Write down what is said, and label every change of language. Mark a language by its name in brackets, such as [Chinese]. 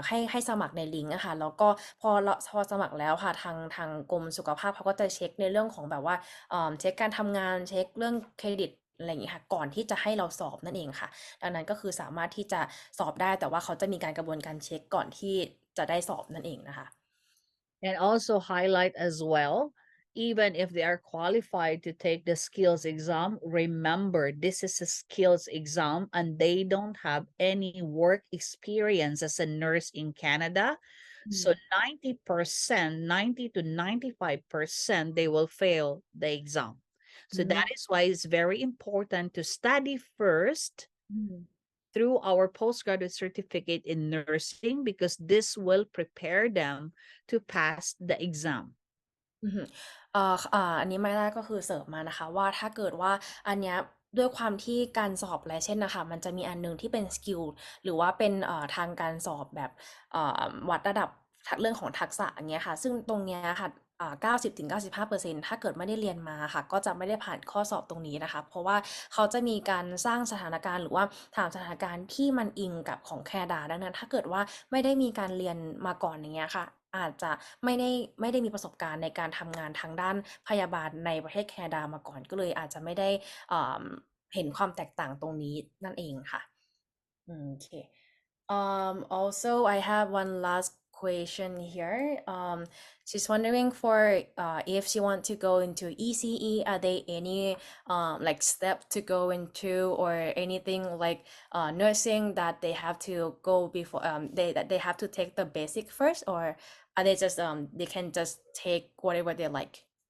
[Thai] ให้สมัครในลิงก์นะคะแล้วก็พอสมัครแล้วค่ะทางกรมสุขภาพเขาก็จะเช็คในเรื่องของแบบว่าเช็คการทำงานเช็คเรื่องเครดิตอะไรอย่างนี้ค่ะก่อนที่จะให้เราสอบนั่นเองค่ะดังนั้นก็คือสามารถที่จะสอบได้แต่ว่าเขาจะมีการกระบวนการเช็คก่อนที่จะได้สอบนั่นเองนะคะ [English] And also highlight as well, even if they are qualified to take the skills exam, remember this is a skills exam and they don't have any work experience as a nurse in Canada. So 90 to 95%, they will fail the exam. So that is why it's very important to study first through our postgraduate certificate in nursing, because this will prepare them to pass the exam. [Thai] อันนี้ไม่ได้ก็คือเสริมมานะคะว่าถ้าเกิดว่าอันเนี้ยด้วยความที่การสอบไลเซนส์นะคะมันจะมีอันนึงที่เป็นสกิลหรือว่าเป็นทางการสอบแบบวัดระดับเรื่องของทักษะอย่างเงี้ยค่ะซึ่งตรงเนี้ยค่ะ 90-95%ถ้าเกิดไม่ได้เรียนมาค่ะก็จะไม่ได้ผ่านข้อสอบตรงนี้นะคะเพราะว่าเขาจะมีการสร้างสถานการณ์หรือว่าถามสถานการณ์ที่มันอิงกับของแคนาดาดังนั้นถ้าเกิดว่าไม่ได้มีการเรียนมาก่อนอย่างเงี้ยค่ะอาจจะไม่ได้มีประสบการณ์ในการทำงานทางด้านพยาบาลในประเทศแคนาดามาก่อนก็เลยอาจจะไม่ได้เห็นความแตกต่างตรงนี้นั่นเองค่ะโอเค [English] Also, I have one last question here. She's wondering for if she want to go into ECE, are there any like step to go into or anything like nursing that they have to go before that they have to take the basic first, or are they just they can just take whatever they like?